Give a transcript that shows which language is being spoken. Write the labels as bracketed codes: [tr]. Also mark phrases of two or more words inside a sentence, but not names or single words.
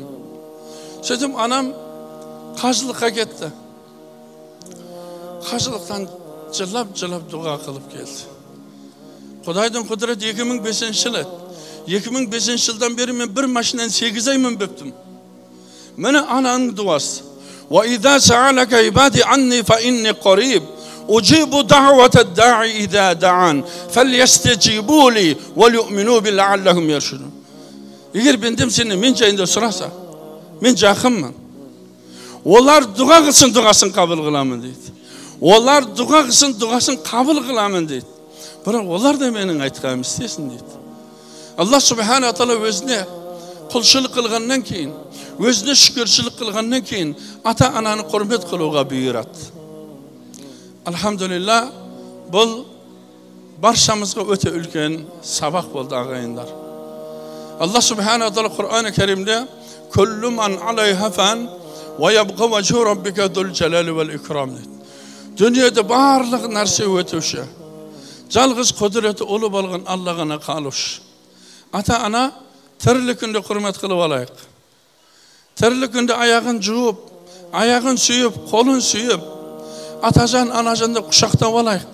[kk] Сөйтіп, анам қажылыққа кетті. Қажылықтан жылап дұға қылып келді. Құдайдың құдіреті 2005 жылы. 2005 жылдан бері мен бір машинаны 8 ай мінбептім. Мені ананың дуасы. [ar] وَإِذَا سَعَلَكَ عِبَادِي عَنِّي فَإِنِّي قَرِيبٌ أُجِيبُ دَعْوَةَ الدَّاعِ إِذَا دَعَانِ فَلْيَسْتَجِيبُوا لِي وَلْيُؤْمِنُوا بِي لَعَلَّهُمْ يَرْشُدُونَ. [kk] Егер бендем сені мен жайында сұраса, мен жақынмын. Олар дұға қылсын, дұғасын қабыл қыламын дейді. Олар дұға қылсын, дұғасын қабыл қыламын дейді. Бірақ олар да менің айтқаным істесін дейді. Алла Субхана Тағала өзіне құлшылық қылғаннан кейін, өзіне шүкіршілік қылғаннан кейін ата-ананы құрмет қылуға бұйырады. Алхамдулилла, бұл баршамызға өте үлкен сабақ болды ағайындар. Алла Субхана Тағала Құр'ан-ы Кәрімде [ar] «كل من عليها فان ويبقى وجه ربك ذو الجلال والإكرام» [kk] дейді. Дүниеде барлық нәрсе өтуші. Жалғыз құдіреті ұлы болған Алла ғана қалушы. Ата-ана тірлік күнде құрмет қылып алайық. Тірлік күнде аяғын жуып, аяғын сүйіп, қолын сүйіп, атажан, анажанды құшақтап алайық.